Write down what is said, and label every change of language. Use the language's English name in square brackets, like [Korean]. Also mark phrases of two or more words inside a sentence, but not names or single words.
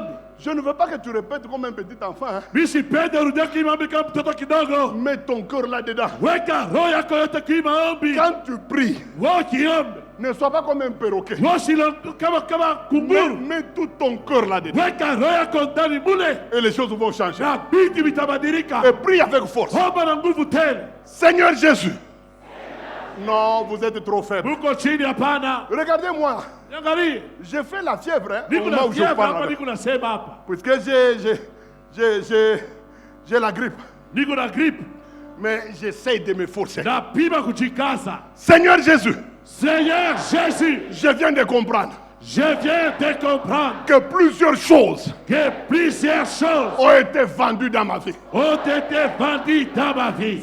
[French] Je ne veux pas que tu répètes comme un petit enfant, hein. [Swahili] Mimi sipendi rudia kwa hii maombi kama mtoto kidogo. [French] Mets ton cœur là-dedans. [Swahili] Weka roho yako yote kwa hii maombi. [French] Quand tu pries, [Swahili] Wewe ukiomba. [French] ne sois pas comme un perroquet. [Swahili] Wewe silo kama kunguru. [French] Mets tout ton cœur là-dedans. [Swahili] Weka roho yako ndani mule. [French] Et les choses vont changer. [Swahili] Na vitu vitabadilika. [French] Et prie avec force. [Swahili] Omba na nguvu tena. [French] Seigneur Jésus. Non, vous êtes trop faible. [Swahili] Muko chini hapana. [French] Regardez-moi. [Swahili] Niangalie. [French] J'ai fait la fièvre, hein, au [Swahili] Niko [French] moment [Swahili] na [French] où je [Swahili] fièvre [French] parle. [Swahili] hapa, [French] avec. [Swahili] niko nasema hapa. [French] Puisque j'ai la grippe. [Swahili] Niko na grippe. [French] Mais j'essaie de me forcer. [Swahili] Napima kujikaza. [French] Seigneur Jésus, Seigneur Jésus, je viens de comprendre je viens de comprendre que plusieurs choses que plusieurs choses ont été vendues dans ma vie. ont été vendues dans ma vie.